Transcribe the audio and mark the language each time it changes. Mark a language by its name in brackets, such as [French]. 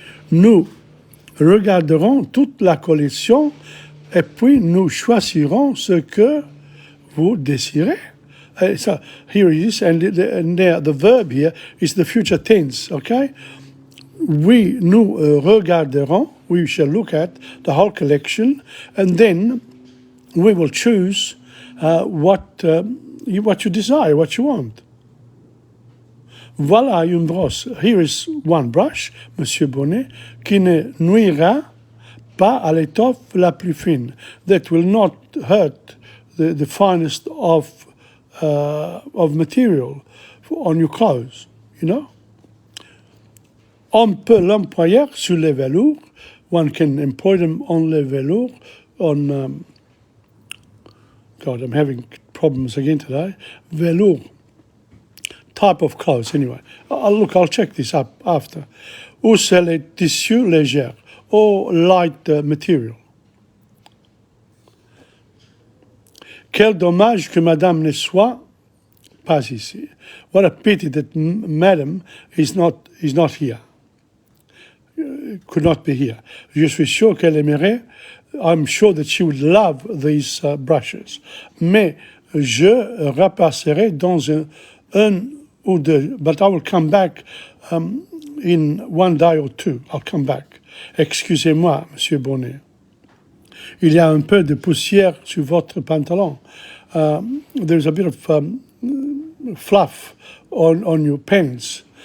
[French] Nous regarderons toute la collection et puis nous choisirons ce que vous désirez. [English] So here it is, and the verb here is the future tense, okay? [French] Nous regarderons, [English] we shall look at the whole collection, and then we will choose what you desire, what you want. [French] Voilà une brosse. [English] Here is one brush, [French] Monsieur Bonnet, qui ne nuira pas à l'étoffe la plus fine. [English] That will not hurt the finest of material on your clothes, you know. [French] On peut l'employer sur les velours. [English] One can employ them on [French] les velours, [English] on... God, I'm having problems again today. Velour. Type of clothes, anyway. I'll check this up after. [French] Ou c'est les tissus légers, [English] or light material. [French] Quel dommage que Madame ne soit pas ici. [English] What a pity that Madame is not here. Could not be here. [French] Je suis sûr qu'elle aimerait. [English] I'm sure that she would love these brushes. [French] Mais je repasserai dans un ou deux. [English] But I will come back in one day or two. I'll come back. [French] Excusez-moi, Monsieur Bonnet. Il y a un peu de poussière sur votre pantalon. [English] There's a bit of fluff on your pants.